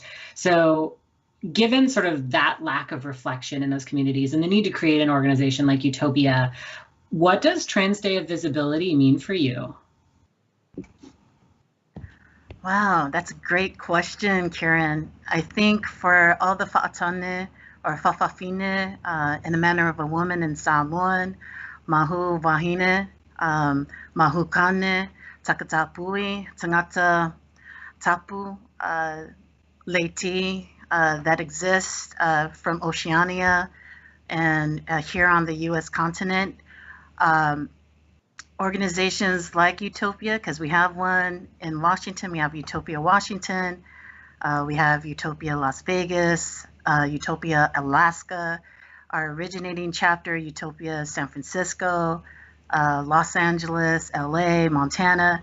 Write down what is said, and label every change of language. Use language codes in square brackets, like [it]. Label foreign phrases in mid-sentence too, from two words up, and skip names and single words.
[en] So given sort of that lack of reflection in those communities and the need to create an organization like Utopia, what does Trans Day of Visibility mean for you? Wow, that's a great question, Kyran. I think for all the fa'atane or fa'afafine in the manner of a woman in Samoan, [haw] mahu wahine, mahu kane, [mi] takatapui, tangata tapu, [en] leiti, that exists from Oceania and here on the US continent. Organizations like Utopia, because we have one in Washington, we have Utopia Washington, we have Utopia Las Vegas, Utopia Alaska, our originating chapter, Utopia San Francisco, Los Angeles, LA, Montana.